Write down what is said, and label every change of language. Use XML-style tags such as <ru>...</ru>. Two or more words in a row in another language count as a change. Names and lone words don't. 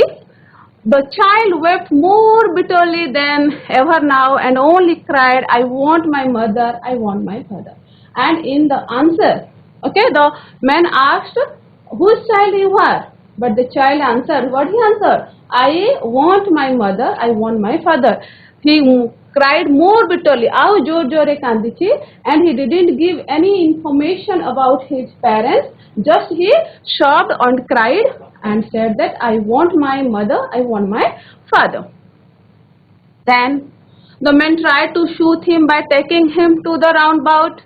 <en>The child wept more bitterly than ever now and only cried, I want my mother, I want my father. And in the answer, okay, the man asked, whose child you are? But the child answered, what he answered? I want my mother, I want my father. he cried more bitterly,</en> <or>ଆଉ ଜୋର ଜୋରରେ କାନ୍ଦିଛି,</or> <en>and he didn't give any information about his parents, just he sobbed and cried and said that I want my mother, I want my father. Then the men tried to shoot him by taking him to the roundabout.</en>